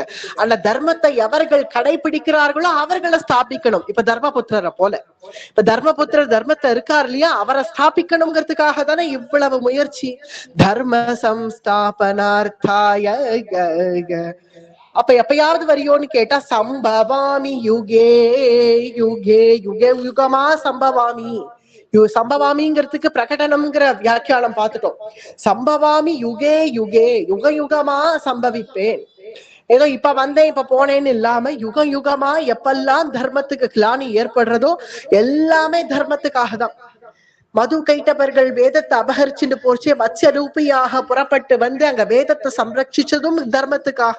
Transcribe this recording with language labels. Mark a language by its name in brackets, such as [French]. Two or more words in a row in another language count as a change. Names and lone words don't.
[Tamil] அந்த தர்மத்தை எவர்கள் கடைபிடிக்கிறார்களோ அவர்களை ஸ்தாபிக்கணும். இப்ப தர்மபுத்திரரை போல, இப்ப தர்மபுத்திரர் தர்மத்தை இருக்கார் இல்லையா, அவரை ஸ்தாபிக்கணுங்கிறதுக்காக தானே இவ்வளவு முயற்சி. [Sanskrit] धर्म संस्थापनार्थाय. [Tamil] அப்ப எப்பயாவது வரியோன்னு கேட்டா [Sanskrit] सम्भवामि युगे युगे [Tamil] யுகே யுகமா சம்பவாமி. சம்பவாமிங்கிறதுக்கு பிரகடனம்ங்கிற வியாக்கியானம் பார்த்துட்டோம். [Sanskrit] सम्भवामि युगे युगे, [Tamil] யுக யுகமா சம்பவிப்பேன். ஏதோ இப்ப வந்தேன் இப்ப போனேன்னு இல்லாம யுக யுகமா எப்பெல்லாம் தர்மத்துக்கு கிளானி ஏற்படுறதோ எல்லாமே தர்மத்துக்காக தான். மது கைட்டவர்கள் வேதத்தை அபகரிச்சுட்டு போச்சு, மத்ஸ்ய ரூபியாக புறப்பட்டு வந்து அங்க வேதத்தை சம்ரட்சிச்சதும் தர்மத்துக்காக.